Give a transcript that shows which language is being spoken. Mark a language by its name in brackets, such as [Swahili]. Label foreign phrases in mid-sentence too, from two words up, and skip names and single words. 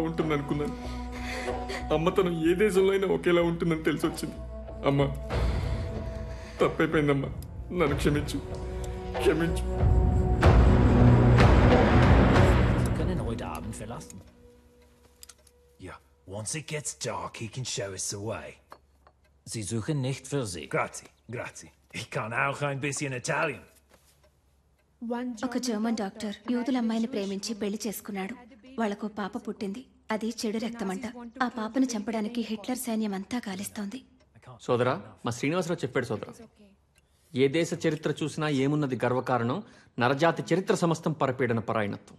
[Telugu] ఉంటుంది అనుకున్నాను అమ్మతనం ఏ దేశంలో అయినా ఒకేలా ఉంటుందని తెలిసి వచ్చింది అమ్మ తప్పైపోయిందమ్మా నన్ను క్షమించు క్షమించు. [German] Wir können heute Abend verlassen. Ja, [English] once it gets dark, he can show us the way. [German] Sie suchen nicht für Sie. [Italian] Grazie, grazie. [German] Ich kann auch ein bisschen Italian. [Telugu] ఒక జర్మన్ డాక్టర్ యూదుల అమ్మాయిని ప్రేమించి పెళ్లి చేసుకున్నాడు. వాళ్లకు పాప పుట్టింది. అది చెడు రక్తమంట. ఆ పాపను చంపడానికి హిట్లర్ సైన్యం అంతా గాలిస్తోంది. సోదరా, మా శ్రీనివాసరావు చెప్పాడు సోదరా. ఏ దేశ చరిత్ర చూసినా ఏమున్నది గర్వకారణం, నరజాతి చరిత్ర సమస్తం పరపీడన పరాయణత్వం.